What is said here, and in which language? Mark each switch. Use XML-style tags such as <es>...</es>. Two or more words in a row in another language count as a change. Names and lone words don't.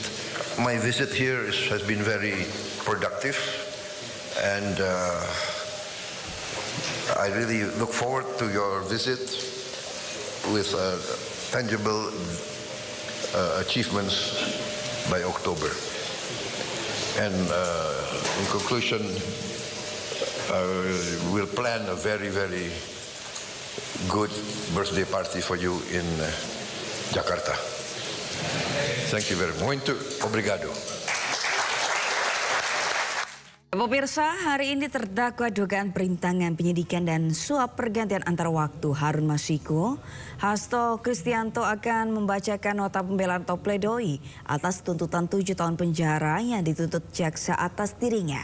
<en>My visit here has been very productive, and I really look forward to your visit with tangible achievements by October. And in conclusion, we'll plan a very, very good birthday party for you in Jakarta. Thank you very much.</en> <pt>Muito obrigado.</pt> <id>Pemirsa, hari ini terdakwa dugaan perintangan penyidikan dan suap pergantian antar waktu Harun Masiku, Hasto Kristianto akan membacakan nota pembelaan atau pledoi atas tuntutan 7 tahun penjara yang dituntut jaksa atas dirinya.</id>